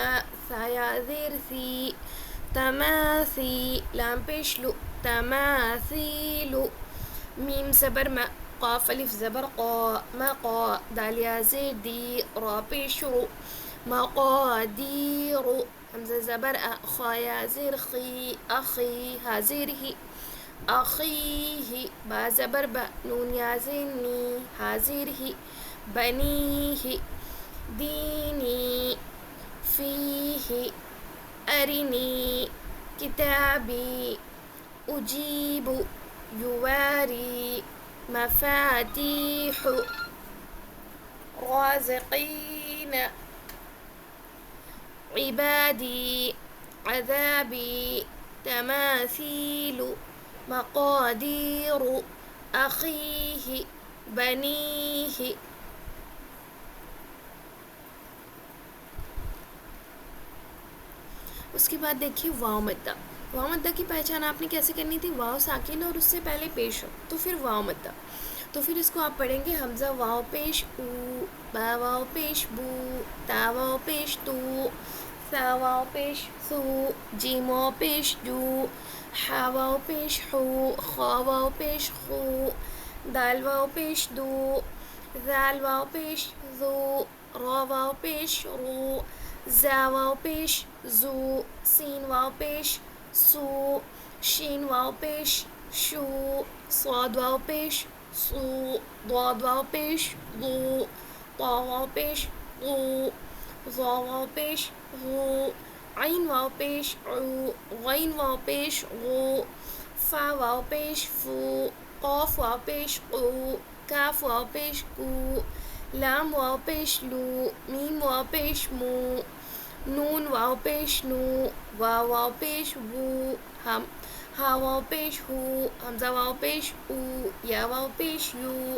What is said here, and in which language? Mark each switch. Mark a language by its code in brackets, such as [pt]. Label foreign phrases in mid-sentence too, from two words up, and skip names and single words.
[ur] ثا یا زیر ثی، تماثی. لام پیش لو، تماثیلو. میم زبر ما، قاف الف زبر قا، مقا. دال یا زیر دی، را پیش رو، مقادیر. حمزہ زبر ا، خا یا زیر خی، اخی. ہا زیر ہی، اخیہ. با زبر با، نون یا زیر نی، ہا زیر ہی، بنیہ. [ar] دینی. فیہ، ارنی. كتابي أجيب يواري مفاتيح رازقين عبادي عذابي تماثيل مقادير أخيه بنيه. [ur] اس کے بعد دیکھیے واو مدہ. واو مدہ کی پہچان آپ نے کیسے کرنی تھی؟ واو ساکن اور اس سے پہلے پیش ہو تو پھر واو مدہ. تو پھر اس کو آپ پڑھیں گے حمزہ واو پیش او، با واو پیش بو، تا واو پیش تو، ثا واو پیش ثو، جیم واو پیش جو، حا واو پیش حو، خا واو پیش خو، دال واو پیش دو، ذال واو پیش ذو، را واو پیش رو، زا واو پیش زو، سین واو پیش سو، شین واو پیش شو، صاد واو پیش صو، ضاد واو پیش ضو، طا واو پیش غو، ظا واو پیش غو، عین واو پیش عو، غین واو پیش غو، فا واو پیش فو، قاف واو پیش قو، کاف واو پیش کو، لام واو پیش لو، میم واو پیش مو، نون واو پیش نو، واو واو پیش وو، ہا واو پیش ہو، حمزہ واو پیش او، یا واو پیش یو،